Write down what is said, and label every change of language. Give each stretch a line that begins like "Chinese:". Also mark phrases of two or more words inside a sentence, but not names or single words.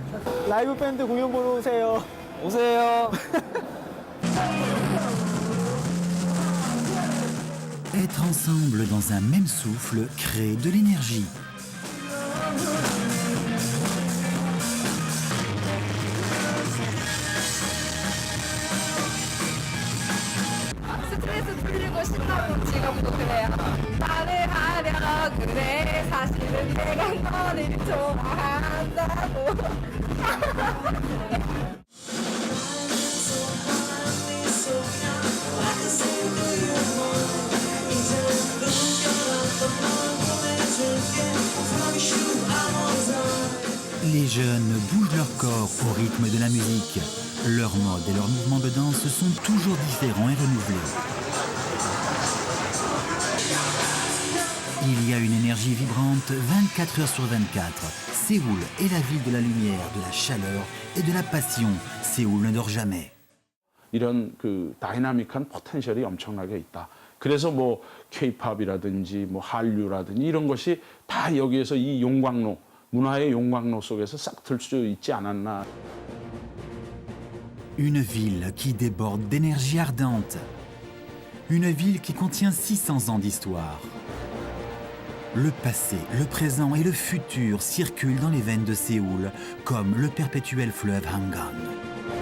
Korean: 라이브 밴드 공연 보러 오세요. 오세요.
French: Être ensemble dans un même souffle crée de l'énergie.
Korean: 스트레스 풀리고 신나고 지금도 그래요. 나를 하려 그래 사실은 내가 너를 좋아한다고.
French: Les jeunes bougent leur corps au rythme de la musique. Leurs modes et leurs mouvements de danse sont toujours différents et renouvelés. Il y a une énergie vibrante 24 heures sur 24. Séoul est la ville de la lumière, de la chaleur et de la passion. Séoul ne dort jamais.
Korean: 이런 그 다이나믹한 포텐셜이 엄청나게 있다. 그래서 뭐 K-팝이라든지 뭐 한류라든지 이런 것이 다 여기에서 이 용광로, 문화의 용광로 속에서 싹 들 수 있지 않았나.
French: Une ville qui déborde d'énergie ardente. Une ville qui contient 600 ans d'histoire. Le passé, le présent et le futur circulent dans les veines de Séoul, comme le perpétuel fleuve Hangang.